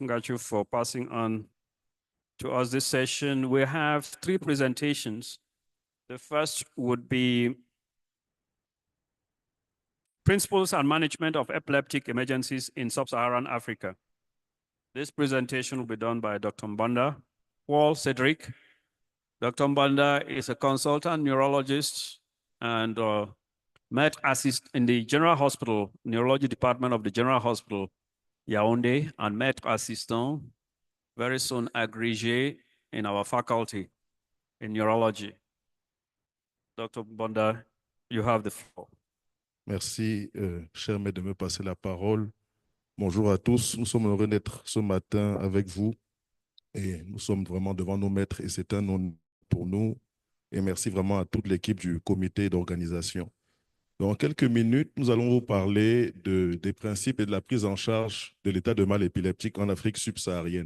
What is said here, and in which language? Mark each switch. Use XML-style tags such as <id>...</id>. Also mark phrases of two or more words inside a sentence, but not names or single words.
<en>Ngachu, for passing on to us this session. We have 3 presentations. The first would be Principles and Management of Epileptic Emergencies in Sub-Saharan Africa. This presentation will be done by Dr. Mbanda Paul Cedric. Dr. Mbanda is a consultant neurologist and med assist in the General Hospital, Neurology Department of the General Hospital, Yaoundé, and med assistant, very soon agrégé in our faculty in neurology. Dr. Mbanda, you have the floor.</en> <fr>Merci, cher maître, de me passer la parole. Bonjour à tous. Nous sommes heureux d'être ce matin avec vous et nous sommes vraiment devant nos maîtres et c'est un honneur pour nous. Et merci vraiment à toute l'équipe du comité d'organisation. Dans quelques minutes, nous allons vous parler des principes et de la prise en charge de l'état de mal épileptique en Afrique subsaharienne.</fr>